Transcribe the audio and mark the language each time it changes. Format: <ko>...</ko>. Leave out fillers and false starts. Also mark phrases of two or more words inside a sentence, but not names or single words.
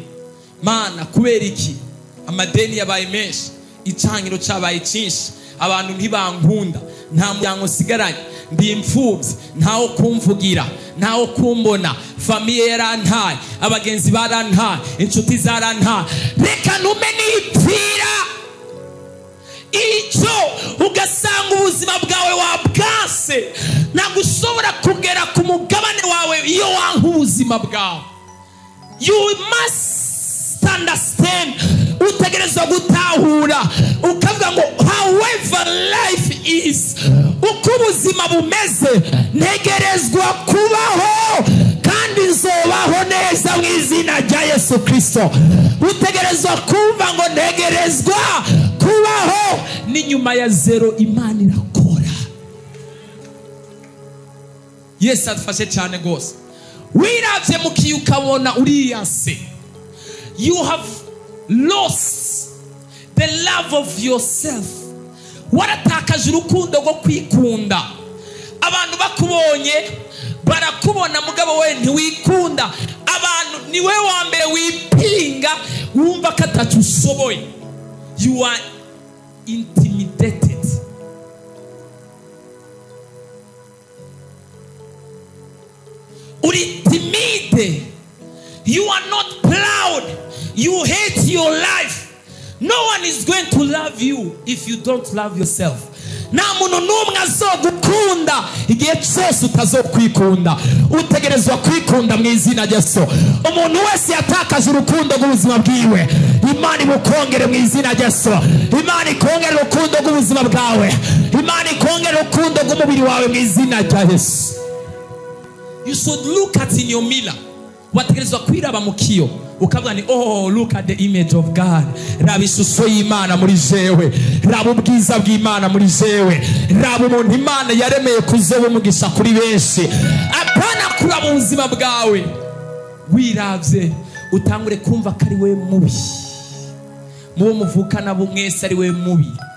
<rn>Mana kubera iki amadeni yabaye menshi, icangiro cabaye cinshi, abantu ntibankunda, nta muryango sigaranye, ndi imfuvyi, ntawo kumvugira, ntawo kumbona, famiye yarantaye, abagenzi barantaye, inshuti zarantaye. Reka ntume nipfira. Ico ugasanga ubuzima bwawe wabwase, nagushobora kugera ku mugabane wawe iyo wanka ubuzima bwawe.</rn> <en>You must understand,</en> <rn>utegerezwa gutahura ukavuga ngo</rn> <en>however life is,</en> <rn>uko ubuzima bumeze ntegerezwa kubaho kandi nzobaho neza mu izina rya Yesu Kristo. Utegerezwa kumva ngo ntegerezwa kubaho, n'inyuma ya zero Imana irakora. Yesu adufashe cyane gose. Wiravye mu kiyo ukabona uriyase,</rn> <en>you have lost the love of yourself.</en> <rn>Waratakaje urukundo rwo kwikunda. Abantu bakubonye barakubona mugabo we ntiwikunda. Abantu niwe wa mbere wipinga, wumva ko atacu ushoboye.</rn> <en>You are intimidated.</en> <rn>Uri timide.</rn> <en>You are not proud. You hate your life. No one is going to love you if you don't love yourself.</en> <rn>Na muntu numwe azogukunda igihe cyose utazokwikunda. Utegerezwa kwikunda mu izina rya Yesu. Umuntu wese yatakaje urukundo rw'ubuzima bwiwe, Imana ibukongere mu izina rya Yesu. Imana ikongere urukundo rw'ubuzima bwawe. Imana ikongere urukundo rw'umubiri wawe mu izina rya Yesu.</rn> <en>You should look at in your mirror.</en> <rn>Wategerezwa kwiraba mu kiyo ukavuga ni</rn> <en>oh, look at the image of God.</en> <rn>Raba ishusho y'Imana muri jewe, raba ubwiza bw'Imana muri jewe, raba umuntu Imana yaremeye kuzoba umugisha kuri benshi. Apana kuraba ubuzima bwawe. Wiravye utangure kumva ko ari we mubi, mubo muvukana bo mwese ari we mubi.</rn>